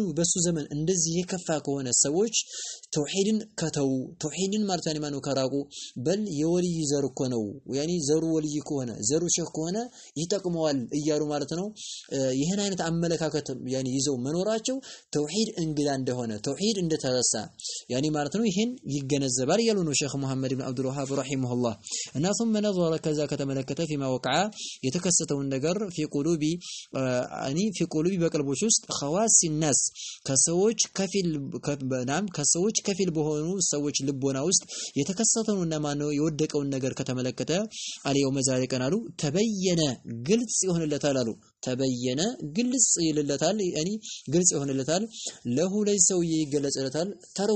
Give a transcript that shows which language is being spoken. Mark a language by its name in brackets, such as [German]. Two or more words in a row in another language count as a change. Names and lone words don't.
[Amharic] በሱ ዘመን እንደዚህ የከፋ ከሆነ ሰዎች ተውሂድን ከተው ተውሂድን ማለት ያኒ ማነው ከራቁ በል የወልይ ዘር እኮ ነው ያኒ ዘሩ ወልይ ከሆነ ዘሩ ሼክ ከሆነ ይጠቅመዋል እያሉ ማለት ነው ይሄን አይነት አመለካከት ያኒ ይዘው መኖራቸው ተውሂድ እንግዳ እንደሆነ ተውሂድ እንደተረሳ ያኒ ማለት ነው ይሄን ይገነዘባል ያሉ ነው ሼክ መሐመድ ኢብኑ አብዱል ወሃብ ረሂመሁላህ እና [Arabic] ثم نظر [Amharic] ከዛ ከተመለከተ [Arabic] فيما وقع [Amharic] የተከሰተውን ነገር [Arabic] في قلوب يعني في قلوب [Amharic] በቀልቦች ውስጥ [Arabic] خواص الناس [Amharic] ከሰዎች ከፊል በሆኑ ሰዎች ልቦና ውስጥ የተከሰተውና ማነው የወደቀውን ነገር ከተመለከተ አልየው መዛሬ ቀናሉ ተበየነ ግልጽ ይሆንለታል አሉ ተበየነ ግልጽ ይልለታል ያኒ ግልጽ ይሆንለታል ለሁ ለሰው ይገለጽለታል ተረኩ